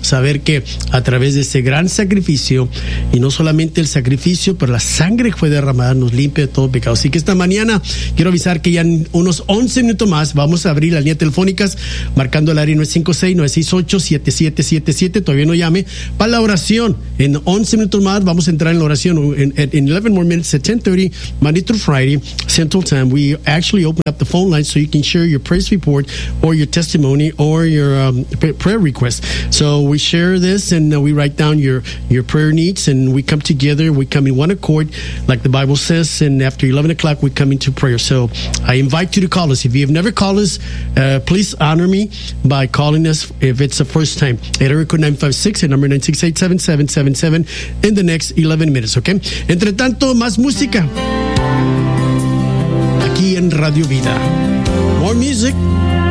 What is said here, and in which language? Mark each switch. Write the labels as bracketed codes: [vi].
[es] Saber que a través de ese gran sacrificio, y no solamente el sacrificio, pero la sangre que fue derramada nos limpia de todo pecado. Así que esta mañana quiero avisar que ya en unos 11 minutos más vamos a abrir las líneas telefónicas, marcando el área 956-968-7777. Todavía no llame. Para la oración, en 11 minutos más vamos a entrar en la oración. [en] En 11 more minutes, at 10:30, Monday through Friday, Central Time, we actually open up the phone line so you can share your praise report or your testimony or your prayer request. So we share this and we write down your prayer needs, and we come together, we come in one accord, like the Bible says, and after 11 o'clock, we come into prayer. So I invite you to call us. If you have never called us, please honor me by calling us if it's the first time. At area code 956 and number 968-7777 in the next 11 minutes, okay? [es] Entre tanto, más música. Aquí en Radio Vida. [en] More music.